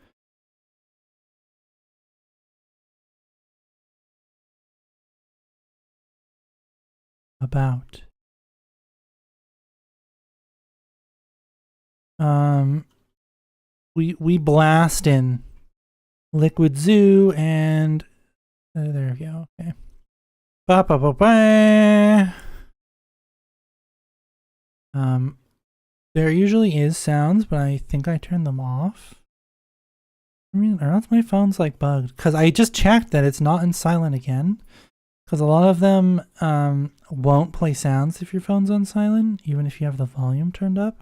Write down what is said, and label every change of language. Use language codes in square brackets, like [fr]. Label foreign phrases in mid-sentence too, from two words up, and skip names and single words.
[en] About. We blast in Liquid Zoo and there we go. Okay. Ba ba ba ba. There usually is sounds, but I think I turned them off. I mean, or else my phone's like bugged because I just checked that it's not in silent again. Because a lot of them won't play sounds if your phone's on silent, even if you have the volume turned up.